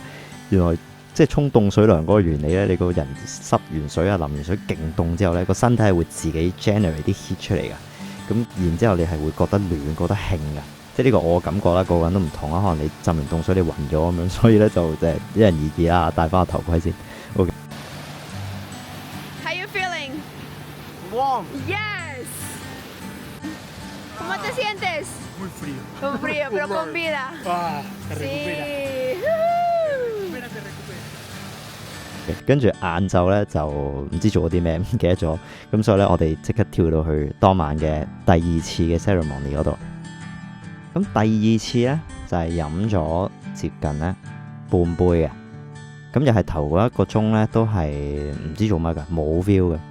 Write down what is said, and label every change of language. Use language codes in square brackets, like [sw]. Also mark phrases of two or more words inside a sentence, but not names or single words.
[yue] 原來即係沖凍水涼嗰個原理咧，你個人濕完水啊、淋完水勁凍之後咧，個身體係會自己 generate 啲 heat 出嚟㗎。咁然之後你係會覺得暖、覺得興㗎。即係呢個我感覺啦，個個人都唔同啦。可能你浸完凍水你暈咗咁樣，所以咧就因人而異啦。戴翻個頭盔先。OK。 [en] How you feeling? Warm. Yes. [es] ¿Cómo te sientes? Muy frío. Con frío, pero con vida. Ah, se recupera. Sí. Recupera, se recupera. [yue] 跟住晏晝咧就唔知做咗啲咩，唔記得咗。咁所以咧我哋即刻跳到去當晚嘅第二次嘅 ceremony 嗰度。咁第二次咧就係飲咗接近咧半杯嘅，咁又係頭嗰一個鐘咧都係唔知做乜㗎，冇 feel 嘅。